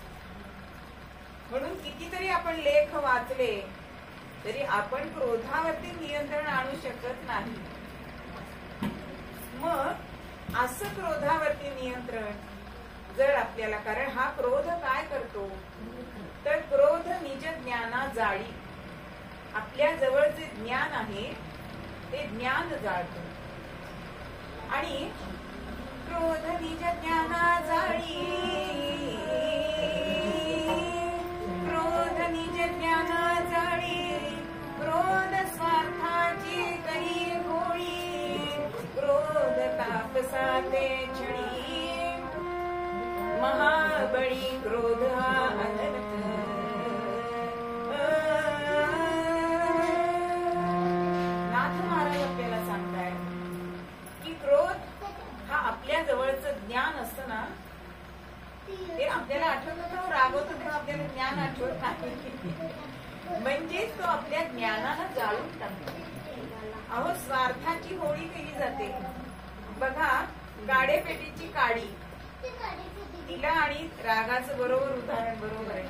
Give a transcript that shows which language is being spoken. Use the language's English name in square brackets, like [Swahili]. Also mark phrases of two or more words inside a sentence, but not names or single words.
[Marathi] म्हणून कितीतरी आपण लेख वाचले तरी आपण क्रोधावरती नियंत्रण आणू शकत नाही. मग असं क्रोधावरती नियंत्रण जर आपल्याला, कारण हा क्रोध काय करतो तर क्रोध निज ज्ञाना जाळी, आपल्या जवळ जे ज्ञान आहे ते ज्ञान जाळतो. आणि क्रोध निज ज्ञाना जाळी, क्रोध निज ज्ञाना जाळी, क्रोध स्वार्थाची करी गोळी, क्रोध तापसाते छळी, महाबळी क्रोध हा अनर्थ. नाथ महाराज आपल्याला सांगताय की क्रोध हा आपल्या जवळचं ज्ञान असतं ना, ते आपल्याला आठवत होतं, रागवत होतं, आपल्याला ज्ञान आठवत नाही. म्हणजेच तो आपल्या ज्ञानाला जाळून टाकतो. अहो स्वार्थाची होळी केली जाते. बघा गाडेपेटीची काडी, तिला आणि रागाचं बरोबर उदाहरण बरोबर आहे.